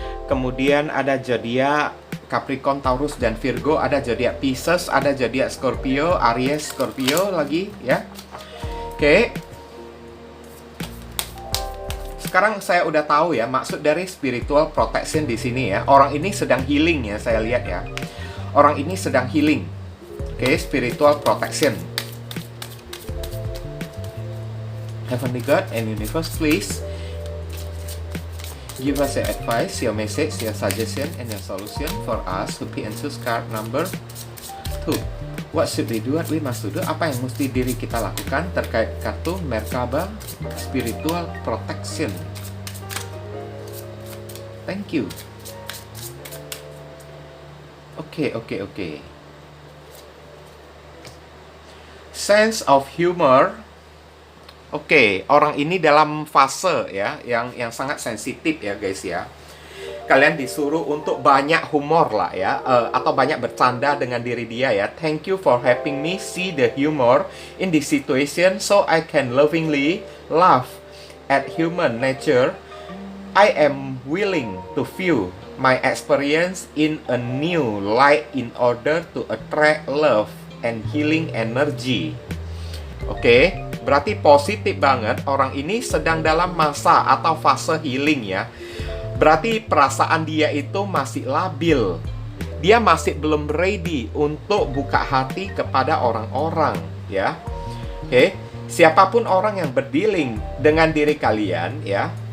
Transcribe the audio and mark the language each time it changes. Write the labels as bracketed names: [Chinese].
[Indonesian] Kemudian ada zodiak Capricorn, Taurus dan Virgo, ada zodiak Pisces, ada zodiak Scorpio, Aries, Scorpio lagi ya. Oke. Sekarang saya udah tahu ya maksud dari spiritual protection di sini ya. Orang ini sedang healing ya, saya lihat ya. Orang ini sedang healing. [English] Oke, spiritual protection. Heavenly God and Universe, please give us your advice, your message, your suggestion, and your solution for us to be and choose card number 2. What should we do? What we must do? [Indonesian] Apa yang mesti diri kita lakukan terkait kartu Merkaba Spiritual Protection? [English] Thank you. Oke. Sense of humor. [Indonesian] Oke, orang ini dalam fase ya yang sangat sensitif ya guys ya. Kalian disuruh untuk banyak humor lah ya, atau banyak bercanda dengan diri dia ya. [English] Thank you for helping me see the humor in this situation so I can lovingly laugh at human nature. I am willing to view my experience in a new light in order to attract love and healing energy. [Indonesian] Oke, berarti positif banget. Orang ini sedang dalam masa atau fase healing ya. Berarti perasaan dia itu masih labil. Dia masih belum ready untuk buka hati kepada orang-orang ya. Oke, siapapun orang yang berdealing dengan diri kalian ya.